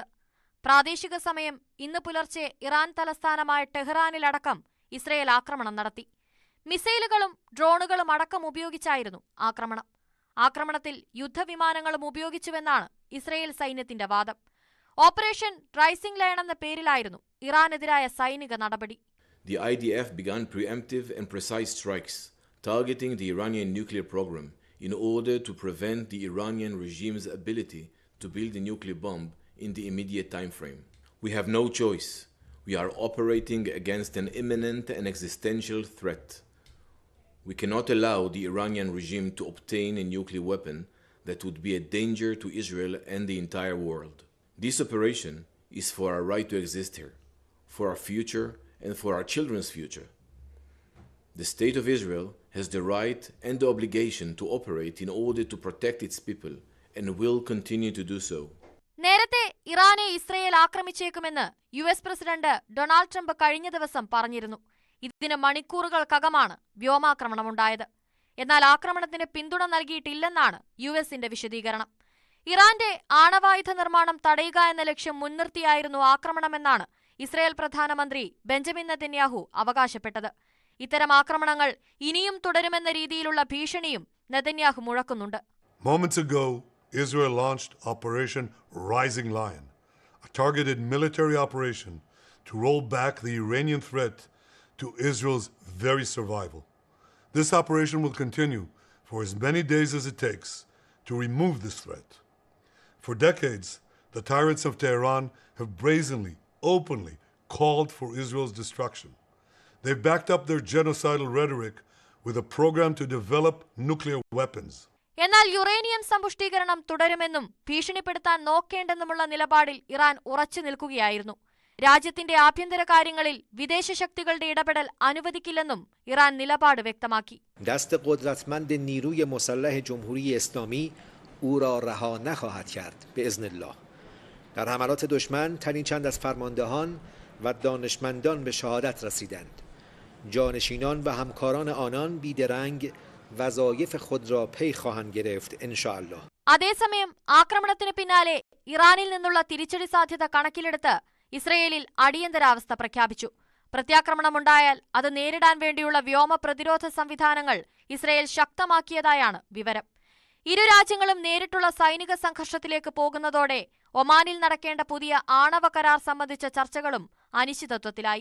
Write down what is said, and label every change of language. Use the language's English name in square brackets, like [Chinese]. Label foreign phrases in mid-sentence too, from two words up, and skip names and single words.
[Malayalam] പ്രാദേശിക സമയം ഇന്ന് പുലർച്ചെ ഇറാൻ തലസ്ഥാനമായ ടെഹ്റാനിലടക്കം ഇസ്രയേൽ ആക്രമണം നടത്തി. മിസൈലുകളും ഡ്രോണുകളും അടക്കം ഉപയോഗിച്ചായിരുന്നു ആക്രമണം. ആക്രമണത്തിൽ യുദ്ധവിമാനങ്ങളും ഉപയോഗിച്ചുവെന്നാണ് ഇസ്രയേൽ സൈന്യത്തിന്റെ വാദം. ഓപ്പറേഷൻ റൈസിംഗ് ലയൺ എന്ന പേരിലായിരുന്നു ഇറാനെതിരായ സൈനിക നടപടി. [English] The IDF began preemptive and precise strikes targeting the Iranian nuclear program in order to prevent the Iranian regime's ability to build a nuclear bomb in the immediate time frame. We have no choice. We are operating against an imminent and existential threat. We cannot allow the Iranian regime to obtain a nuclear weapon that would be a danger to Israel and the entire world. This operation is for our right to exist here, for our future and for our children's future. The State of Israel has the right and the obligation to operate in order to protect its people and will continue to do so. [Malayalam] നേരത്തെ ഇറാനെ ഇസ്രയേൽ ആക്രമിച്ചേക്കുമെന്ന് US പ്രസിഡന്റ് ഡൊണാൾഡ് ട്രംപ് കഴിഞ്ഞ ദിവസം പറഞ്ഞിരുന്നു. ഇതിന് മണിക്കൂറുകൾക്കകമാണ് വ്യോമാക്രമണമുണ്ടായത്. എന്നാൽ ആക്രമണത്തിന് പിന്തുണ നൽകിയിട്ടില്ലെന്നാണ് USന്റെ വിശദീകരണം. ഇറാന്റെ ആണവായുധ നിർമ്മാണം തടയുക എന്ന ലക്ഷ്യം മുൻനിർത്തിയായിരുന്നു ആക്രമണമെന്നാണ് ഇസ്രയേൽ പ്രധാനമന്ത്രി ബെഞ്ചമിൻ നെതന്യാഹു അവകാശപ്പെട്ടത്. ഇത്തരം ആക്രമണങ്ങൾ ഇനിയും തുടരുമെന്ന രീതിയിലുള്ള ഭീഷണിയും നെതന്യാഹു മുഴക്കുന്നുണ്ട്. [English] Moments ago, Israel launched Operation Rising Lion, a targeted military operation to roll back the Iranian threat to Israel's very survival. This operation will continue for as many days as it takes to remove this threat. For decades, the tyrants of Tehran have brazenly, openly called for Israel's destruction. They've backed up their genocidal rhetoric with a program to develop nuclear weapons. [Malayalam] എന്നാൽ യുറേനിയം സമ്പുഷ്ടീകരണം തുടരുമെന്നും ഭീഷണിപ്പെടുത്താൻ നോക്കേണ്ടെന്നുമുള്ള നിലപാടിൽ ഇറാൻ ഉറച്ചു നിൽക്കുകയായിരുന്നു. രാജ്യത്തിന്റെ ആഭ്യന്തര കാര്യങ്ങളിൽ വിദേശ ശക്തികളുടെ ഇടപെടൽ അനുവദിക്കില്ലെന്നും ഇറാൻ നിലപാട് വ്യക്തമാക്കി. [Persian] دست قدرتمند نیروی مسلح جمهوری اسلامی او را رها نخواهد کرد [Arabic] باذن الله. [Persian] در حملات دشمن تنی چند از فرماندهان و دانشمندان به شهادت رسیدند. جانشینان و همکاران آنان بیدرنگ وظایف خود را پی خواهند گرفت [Arabic] ان شاء الله. [Malayalam] അതേസമയം ആക്രമണത്തിന് പിന്നാലെ ഇറാനിൽ നിന്നുള്ള തിരിച്ചടി സാധ്യത കണക്കിലെടുത്ത് ഇസ്രയേലിൽ അടിയന്തരാവസ്ഥ പ്രഖ്യാപിച്ചു. പ്രത്യാക്രമണമുണ്ടായാൽ അത് നേരിടാൻ വേണ്ടിയുള്ള വ്യോമ പ്രതിരോധ സംവിധാനങ്ങൾ ഇസ്രയേൽ ശക്തമാക്കിയതായാണ് വിവരം. ഇരു രാജ്യങ്ങളും നേരിട്ടുള്ള സൈനിക സംഘർഷത്തിലേക്ക് പോകുന്നതോടെ ഒമാനിൽ നടക്കേണ്ട പുതിയ ആണവ കരാർ സംബന്ധിച്ച ചർച്ചകളും അനിശ്ചിതത്വത്തിലായി.